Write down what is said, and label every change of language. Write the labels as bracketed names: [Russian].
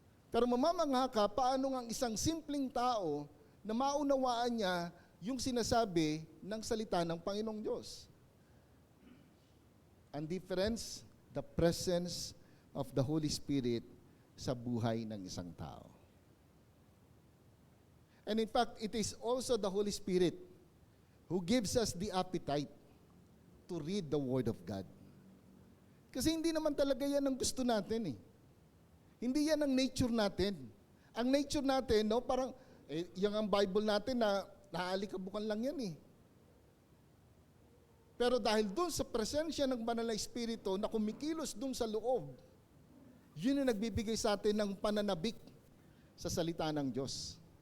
[Filipino] Pero mamamanga ka, paano ang isang simpleng tao na maunawaan niya yung sinasabi ng salita ng Panginoong Diyos. [English] Ang difference, the presence of the Holy Spirit [Filipino] sa buhay ng isang tao. [English] And in fact, it is also the Holy Spirit who gives us the appetite to read the Word of God. [Filipino] Kasi hindi naman talaga yan ang gusto natin eh. Hindi yan ang nature natin. Ang nature natin, no, parang, yung ang Bible natin na naaalikabukan lang yan eh. Pero dahil doon sa presensya ng Banal na Espiritu na kumikilos doon sa loob, yun ang nagbibigay sa atin ng pananabik sa salita ng Diyos.